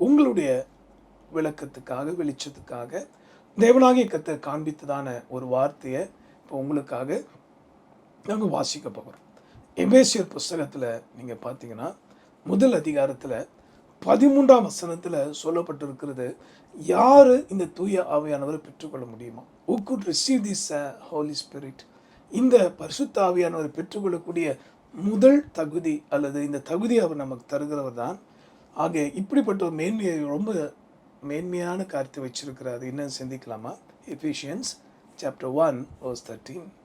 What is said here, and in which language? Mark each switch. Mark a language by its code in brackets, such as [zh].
[ta] உங்களுடைய விளக்கத்துக்காக, வெளிச்சத்துக்காக தேவனாகிய கர்த்தர் காண்பித்ததான ஒரு வார்த்தையை இப்போ உங்களுக்காக நாங்கள் வாசிக்க போகிறோம். எபேசியர் புஸ்தகத்தில் நீங்கள் பார்த்தீங்கன்னா முதல் அதிகாரத்தில் 13ஆம் வசனத்தில் சொல்லப்பட்டிருக்கிறது, யார் இந்த தூய ஆவியானவரை பெற்றுக்கொள்ள முடியுமா? [en] who could receive this Holy Spirit? [ta] இந்த பரிசுத்த ஆவியானவரை பெற்றுக்கொள்ளக்கூடிய முதல் தகுதி அல்லது இந்த தகுதி அவர் நமக்கு தருகிறவர் தான். ஆக இப்படிப்பட்ட ஒரு ரொம்ப மேன்மையான காரியத்தை வச்சிருக்கிறார். என்னன்னு சிந்திக்கலாமா? [en] Ephesians chapter 1 verse 13.